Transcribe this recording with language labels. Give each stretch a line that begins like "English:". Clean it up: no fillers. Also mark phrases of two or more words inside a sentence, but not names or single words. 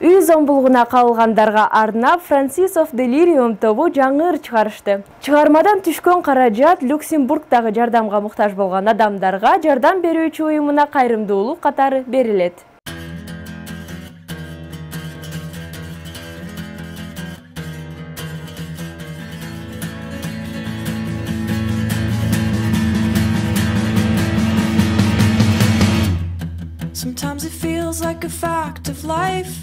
Kyrgyz: зомбулугуна калгандарга арнап Francis of Delirium тобу жаңы ыр чыгарышты. Чыгармадан түшкөн каражат Люксембургдагы жардамга муктаж болгон адамдарга жардам берүүчү уюмуна кайрымдуулук катары берилет.
English: Sometimes it feels like a fact of life.